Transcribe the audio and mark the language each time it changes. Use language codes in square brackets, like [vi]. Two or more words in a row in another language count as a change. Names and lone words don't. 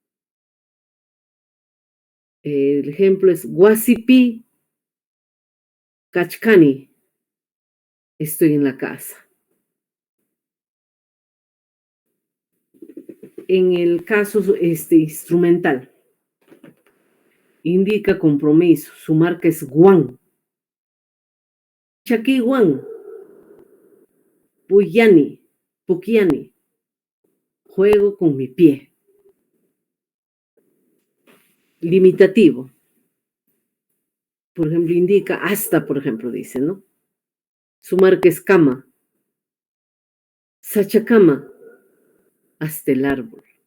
[es] El ejemplo es [qu] Guasipi Kachkani, [es] estoy en la casa. En el caso instrumental, indica compromiso, su marca es guan. [qu] Chaki guan, puyani, pukiani, [es] juego con mi pie. Limitativo, por ejemplo, indica hasta, por ejemplo, dice, ¿no? Su marca es cama. Sachacama, hasta el árbol.